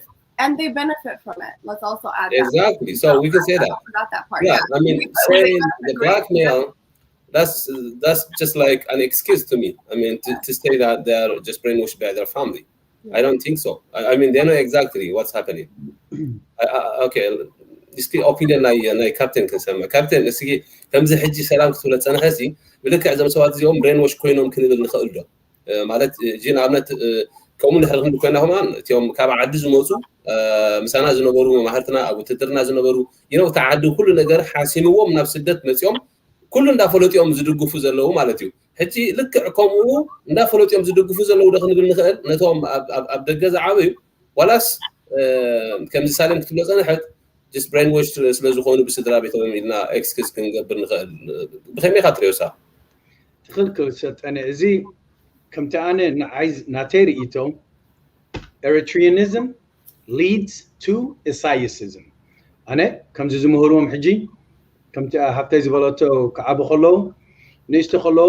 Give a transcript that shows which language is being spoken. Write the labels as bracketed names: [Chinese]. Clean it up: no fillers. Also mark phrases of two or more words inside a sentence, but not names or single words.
[English] And they benefit from it. Let's also add exactly. So we can say that. I forgot that part. Yeah, I mean, saying the blackmail, that's just like an excuse to me. I mean, to say that they're just brainwashed by their family. I don't think so. I mean, they know exactly what's happening. Okay. [Tigrinya] እስኪ ኦፒኒየን ናይ ካፕቴን ክንሰማ ካፕቴን እስኪ ከምዚ ሕጂ ሰላም ክትብለፀና ሕዚ ብልክዕ እዞም ሰባት እዚኦም ብሬንዎሽ ኮይኖም ክንብል ንኽእል ዶ ማለት እጂ ንኣብነት ከምኡ ንድሕሪ ክንብል ኮይና እቲኦም ካብ ዓዲ ዝመፁ ምሳና ዝነበሩ ማህርትና ኣብ ውትድርና ዝነበሩ ይነው ተዓዲ ኩሉ ነገር ሓሲምዎም ናብ ስደት መፅኦም ኩሉ እንዳፈለጥዮም ዝድግፉ ዘለዉ ማለት እዩ ሕጂ ልክዕ ከምኡ እንዳፈለጥዮም ዝድግፉ ዘለዉ ዶ ክንብል ንኽእል ነቶም ኣብ ደገ ዝዓበዩ ዋላስ ከምዚ ሳሌም ክትብለፀና ሕት [English] just brainwash [Tigrinya] ስለዝኾኑ ብስድራ ቤቶም ኢልና ኤክስኪውዝ ክንገብር ንኽእል ብኸመይ ኢኻ ትሪኦሳ ትኽክል ሰጠነ እዚ ከምቲ ኣነ ናተይ ርእቶ [English] Eritreanism leads to Isaiasism [Tigrinya] ኣነ ከምዚ ዝምህርዎም ሕጂ ከምቲ ሃብተይ ዝበለቶ ክዓቢ ከለዉ ንእሽቶ ከለዉ